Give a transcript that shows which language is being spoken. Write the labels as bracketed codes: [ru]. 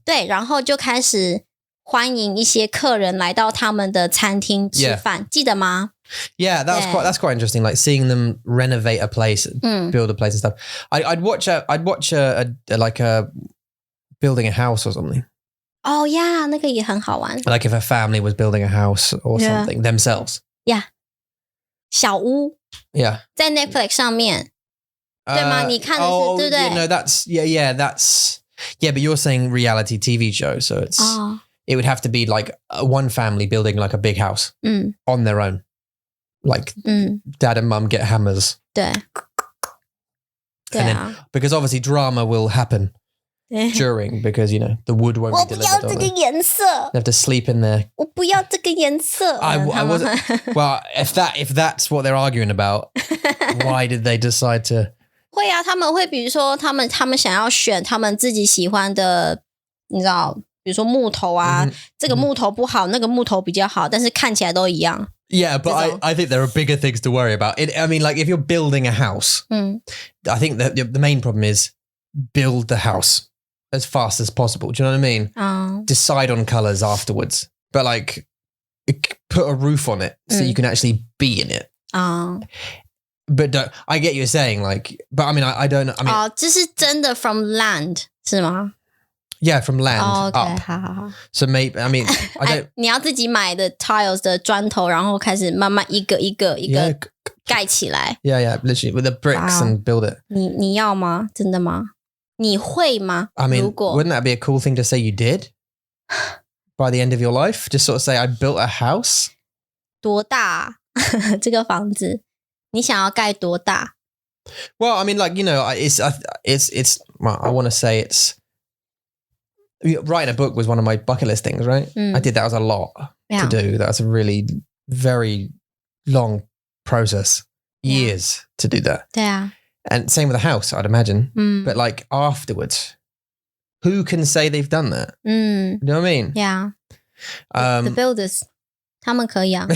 [zh] 对，然后就开始欢迎一些客人来到他们的餐厅吃饭，记得吗？ [en] Yeah, that's quite interesting. Like seeing them renovate a place, build a place and stuff. I'd watch a like a building a house or something. Oh yeah, [zh] 那个也很好玩。 [en] Like if a family was building a house or something themselves. Yeah. [zh] 小屋。 [en] Yeah. [zh] 在 Netflix 上面。对吗？你看的是对不对？ [en] No, that's but you're saying reality TV show, so it would have to be like one family building like a big house on their own. Like dad and mum get hammers. [zh] 对。对啊。 [en] Because obviously drama will happen during because the wood won't be delivered. [zh] 我不要这个颜色。 [en] They have to sleep in there. [zh] 我不要这个颜色。 [en] I wasn't. Well, if that's what they're arguing about, why did they decide to? [zh] 会啊，他们会比如说他们想要选他们自己喜欢的，你知道，比如说木头啊，这个木头不好，那个木头比较好，但是看起来都一样。 [en] Yeah, but I think there are bigger things to worry about. I mean, like if you're building a house, I think that the main problem is build the house as fast as possible. Do you know what I mean? Decide on colors afterwards, but like put a roof on it so you can actually be in it. But I get you saying like, but I mean, I don't know. I mean, [zh] 这是真的 [en] from land [zh] 是吗？ [en] Yeah, from land okay, up. [zh] 好。 [en] So maybe I mean, I don't. [zh] 你要自己买的 tiles 的砖头，然后开始慢慢一个盖起来。 [en] Yeah, literally with the bricks and build it. [zh] 你要吗？真的吗？你会吗？ [en] I mean, wouldn't that be a cool thing to say you did by the end of your life? Just sort of say I built a house. [zh] 多大？这个房子你想要盖多大？ [en] Well, I mean, like it's. Well, I want to say it's. Writing a book was one of my bucket list things, right? I did that as a lot to do. That's a really very long process, years to do that. [zh] 对啊。 [en] And same with a house, I'd imagine. But like afterwards, who can say they've done that? You know what I mean? Yeah. The builders, [zh] 他们可以啊。